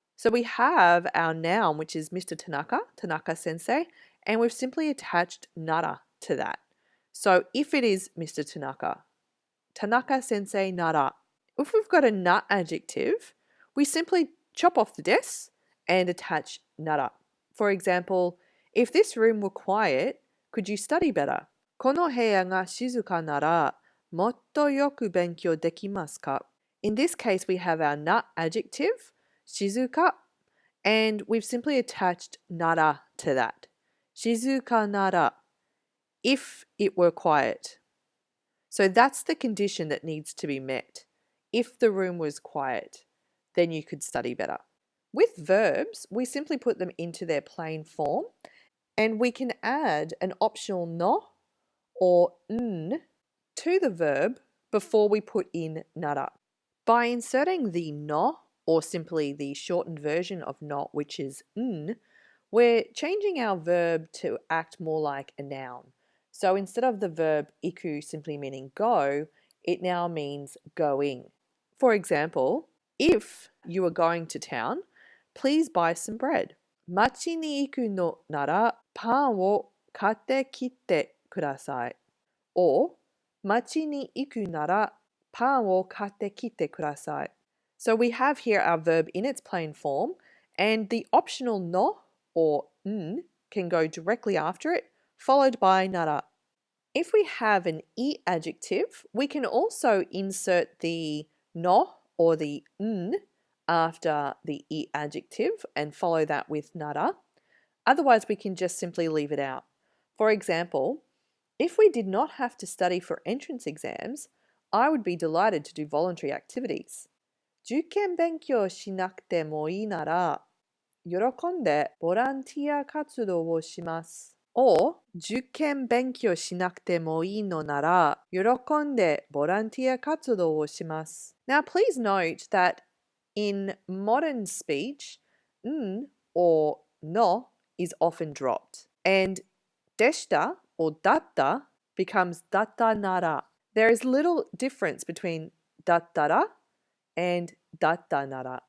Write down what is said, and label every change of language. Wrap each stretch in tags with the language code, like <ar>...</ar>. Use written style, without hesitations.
<en>So we have our noun, which is Mr. Tanaka, Tanaka sensei, and we've simply attached nara to that. So if it is Mr. Tanaka, Tanaka sensei nara. If we've got a na adjective, we simply chop off the des and attach nara. For example, if this room were quiet, could you study better?</en> <ja>この部屋が静かならもっとよく勉強できますか?</ja> <en>In this case, we have our na adjective, shizuka, and we've simply attached nara to that. Shizuka nara, if it were quiet. So that's the condition that needs to be met. If the room was quiet, then you could study better. With verbs, we simply put them into their plain form, and we can add an optional no or n to the verb before we put in nara. By inserting the no, or simply the shortened version of no, which is n, we're changing our verb to act more like a noun. So instead of the verb iku simply meaning go, it now means going. For example, if you are going to town, please buy some bread.</en> <ja>町に行くのならパンを買ってきてください. Or 町に行くならパンを買ってきてください.</ja> <en>So we have here our verb in its plain form, and the optional no or n can go directly after it, followed by nara. If we have an I adjective, we can also insert the no or the n after the I adjective and follow that with nara. Otherwise, we can just simply leave it out. For example, if we did not have to study for entrance exams, I would be delighted to do voluntary activities.</en> <ja>受験勉強しなくてもいいなら、喜んでボランティア活動をします. Or 受験勉強しなくてもいいのなら、喜んでボランティア活動をします.</ja> <en>Now, please note that in modern speech, n or no is often dropped, and deshita or datta becomes datta nara. There is little difference between dattara and datta nara.</en>